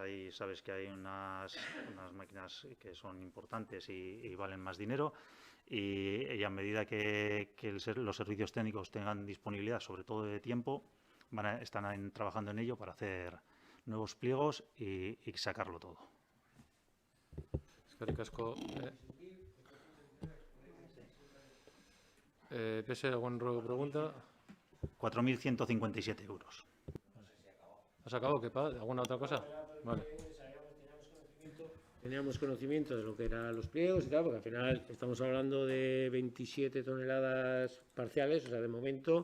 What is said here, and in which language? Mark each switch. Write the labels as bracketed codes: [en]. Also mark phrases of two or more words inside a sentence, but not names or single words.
[es] Ahí sabes que hay unas máquinas que son importantes y valen más dinero y a medida que los servicios técnicos tengan disponibilidad, sobre todo de tiempo, están trabajando en ello para hacer nuevos pliegos y sacarlo todo. [eu] Eskerrik asko. [es] ¿PSE alguna pregunta? 4.157 euros. ¿Has acabado? ¿Qué pasa? ¿Alguna otra cosa? Vale. Teníamos conocimiento de lo que eran los pliegos y tal, porque al final estamos hablando de 27 toneladas parciales, o sea, de momento,